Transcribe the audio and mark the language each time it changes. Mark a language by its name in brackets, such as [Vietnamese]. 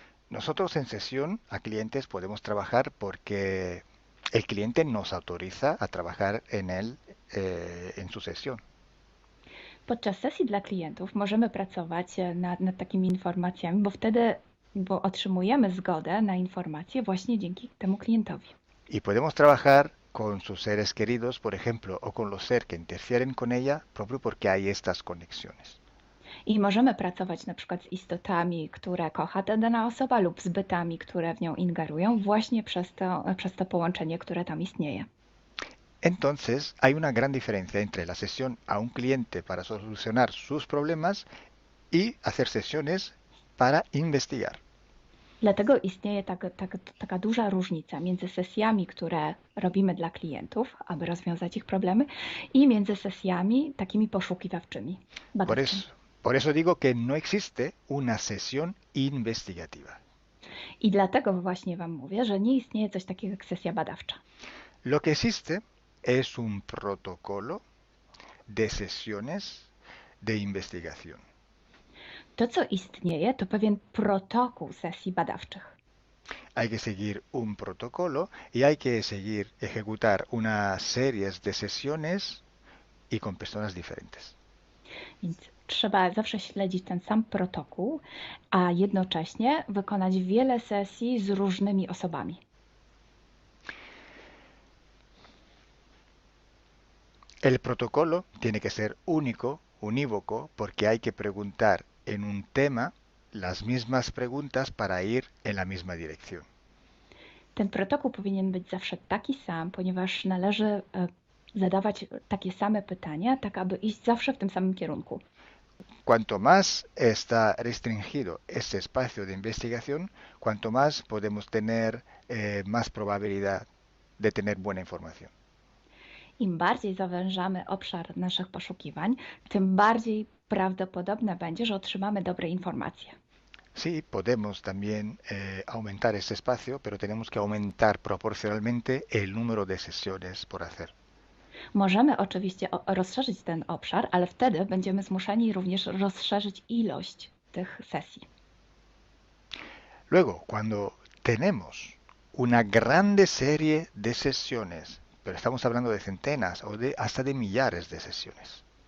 [Spanish] Nosotros en sesión a clientes podemos trabajar porque el cliente nos autoriza a trabajar en él en su sesión. [Polish] Podczas sesji dla klientów możemy pracować nad takimi informacjami, bo otrzymujemy zgodę na informacje właśnie dzięki temu klientowi. [Spanish] Y podemos trabajar con sus seres queridos, por ejemplo, o con los seres que interfieren con ella, propio porque hay estas conexiones. [Polish] I możemy pracować na przykład z istotami, które kocha ta dana osoba, lub z bytami, które w nią ingerują, właśnie przez to połączenie, które tam istnieje. [Spanish] Entonces, hay una gran diferencia entre la sesión a un cliente para solucionar sus problemas y hacer sesiones para investigar. [Polish] Dlatego istnieje taka duża różnica między sesjami, które robimy dla klientów, aby rozwiązać ich problemy, i między sesjami takimi poszukiwawczymi, badawczymi. [Spanish] Por eso digo que no existe una sesión investigativa. [Polish] I dlatego właśnie Wam mówię, że nie istnieje coś takiego jak sesja badawcza. [Spanish] Lo que existe es un protocolo de sesiones de investigación. [Polish] To, co istnieje, to pewien protokół sesji badawczych. [Spanish] Hay que seguir un protocolo y hay que ejecutar una serie de sesiones y con personas diferentes. [Polish] Więc trzeba zawsze śledzić ten sam protokół, a jednocześnie wykonać wiele sesji z różnymi osobami. [Spanish] El protocolo tiene que ser único, unívoco, porque hay que preguntar en un tema las mismas preguntas para ir en la misma dirección. [Polish] Ten protokół powinien być zawsze taki sam, ponieważ należy zadawać takie same pytania, tak aby iść zawsze w tym samym kierunku. [Spanish] Cuanto más está restringido ese espacio de investigación, cuanto más podemos tener más probabilidad de tener buena información. [Polish] Im bardziej zawężamy obszar naszych poszukiwań, tym bardziej prawdopodobne będzie, że otrzymamy dobre informacje. [Spanish] Sí, podemos también aumentar ese espacio, pero tenemos que aumentar proporcionalmente el número de sesiones por hacer. [Polish] Możemy oczywiście rozszerzyć ten obszar, ale wtedy będziemy zmuszeni również rozszerzyć ilość tych sesji. [Spanish] Luego, cuando tenemos una grande serie de sesiones, pero estamos hablando de centenas o hasta de millares de sesiones.